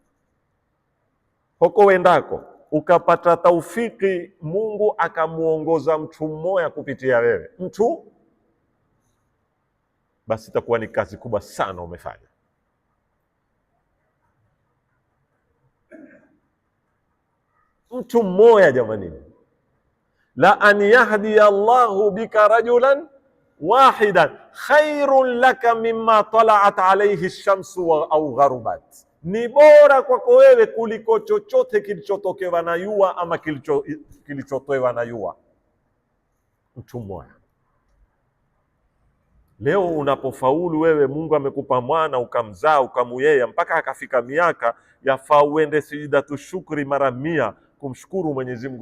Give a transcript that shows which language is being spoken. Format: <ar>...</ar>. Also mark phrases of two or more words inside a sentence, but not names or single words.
<sw>Huko wendako ukapata taufiki, Mungu akamuongoza mtu mmoja kupitia wewe, mtu, basi itakuwa ni kazi kubwa sana umefanya. Mtu mmoja jamani,</sw> <ar>لأن يهدي الله بك رجلا واحدا خير لك مما طلعت عليه الشمس أو غربت,</ar> <sw>ni bora kwako wewe kuliko chochote kilichotokewa na jua ama kilichotoewa na jua. Mtu mmoja. Leo unapofaulu wewe, Mungu amekupa mwana ukamzaa ukamuyea mpaka akafika miaka, yafaa uende</sw> <ar>سجدة شكر</ar> <sw>mara 100 kumshukuru Mwenyezi Mungu.</sw>